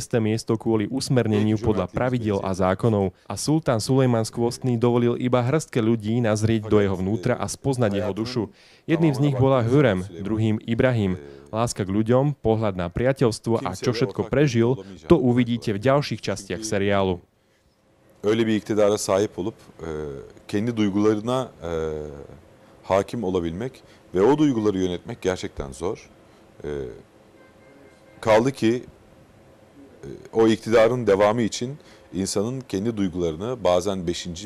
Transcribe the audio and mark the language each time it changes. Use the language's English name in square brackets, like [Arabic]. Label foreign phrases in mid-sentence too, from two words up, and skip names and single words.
[Slovak] miesto kvôli usmerneniu podľa pravidiel a zákonov. A sultán Sulejman Skvostný dovolil iba hrstke ľudí nazrieť do jeho vnútra a spoznať jeho dušu. Jedným z nich bola Hürrem, druhým Ibrahim. Láska k ľuďom, pohľad na priateľstvo a čo všetko prežil, to uvidíte v ďalších častiach seriálu. [Turkish] Öyle bir iktidara sahip olup kendi duygularına hakim olabilmek ve o duyguları yönetmek gerçekten zor. Kaldı ki o iktidarın devamı için insanın kendi duygularını bazen 5.